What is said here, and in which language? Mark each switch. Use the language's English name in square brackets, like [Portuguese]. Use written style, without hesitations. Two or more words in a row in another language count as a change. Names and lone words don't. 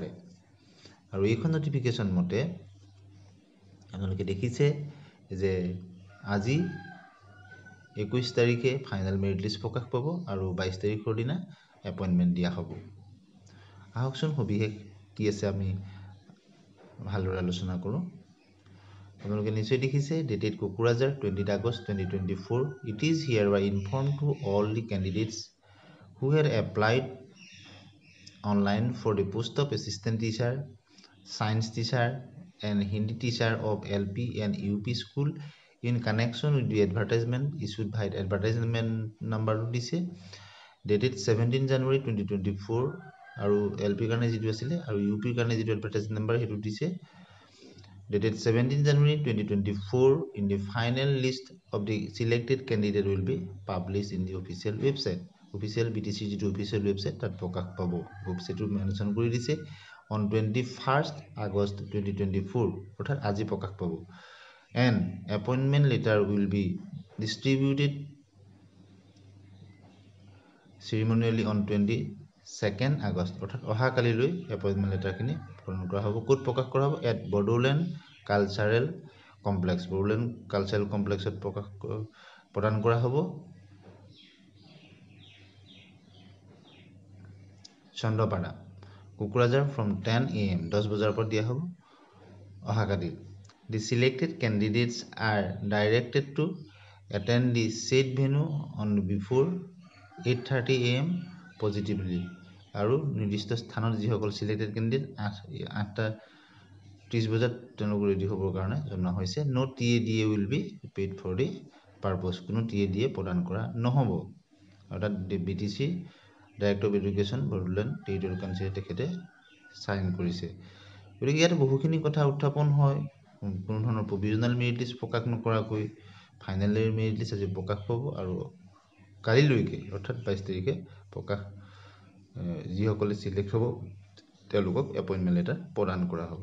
[Assamese] আৰু এইখন নটিফিকেশ্যন মতে আপোনালোকে দেখিছে যে আজি 21 তাৰিখে [English] final merit list [Assamese] প্ৰকাশ পাব আৰু 22 তাৰিখৰ দিনা এপইণ্টমেণ্ট দিয়া হ'ব। আহকচোন সবিশেষ কি আছে আমি ভালদৰে আলোচনা কৰোঁ। আপোনালোকে নিশ্চয় দেখিছে, ডেটেড কোকৰাঝাৰ 20 আগষ্ট 2024. [English] It is hereby informed to all the candidates who had applied online for the post of assistant teacher, science teacher and Hindi teacher of LP and UP school in connection with the advertisement issued by advertisement number দিছে dated 17 January 2024 [Assamese] আৰু LP কাৰণে যেটো আছিল আৰু UP কাৰণে যেটো [English] advertisement number [Assamese] হেতু দিছে [English] dated 17 January 2024. In the final list of the selected candidate will be published in the official website. [Assamese] Official BTC যেটো [English] official website [Assamese] তাত প্ৰকাশ পাব। website মেনশন কৰি দিছে [English] on 21st August 2024, [Assamese] অৰ্থাৎ আজি প্ৰকাশ পাব। [English] And appointment letter will be distributed ceremonially on 22nd August, [Assamese] অৰ্থাৎ অহা কালিলৈ এপইণ্টমেণ্ট লেটাৰখিনি প্ৰদান কৰা হ'ব। ক'ত প্ৰকাশ কৰা হ'ব? [English] at Bodoland Cultural Complex. [Assamese] বড়োলেণ্ড কালচাৰেল কমপ্লেক্সত প্ৰদান কৰা হ'ব। চন্দ্ৰপাৰা, কোকৰাঝাৰ [English] from 10 AM [Assamese] 10 বজাৰ পৰা দিয়া হ'ব অহা কালি। [English] The selected candidates are directed to attend the said venue on before 8:30 AM positively. [Assamese] আৰু নিৰ্দিষ্ট স্থানত যিসকল [English] selected candidate [Assamese] 8:30 বজাত তেওঁলোক ৰেডি হ'বৰ কাৰণে জনোৱা হৈছে। [English] No TADA will be paid for the purpose. [Assamese] কোনো TADA প্ৰদান কৰা নহ'ব। অৰ্থাৎ BTC [English] Director of Education [Assamese] বড়োলেণ্ড টেৰিটৰিয়েল কাউন্সিলে তেখেতে সাইন কৰিছে। গতিকে ইয়াত বহুখিনি কথা উত্থাপন হয়। কোনো ধৰণৰ [English] provisional merit list [Assamese] প্ৰকাশ নকৰাকৈ [English] final merit list [Assamese] আজি প্ৰকাশ পাব আৰু কালিলৈকে অৰ্থাৎ 22 তাৰিখে প্ৰকাশ যিসকলে সিলেক্ট হ'ব তেওঁলোকক এপইণ্টমেণ্ট লেটাৰ প্ৰদান কৰা হ'ব।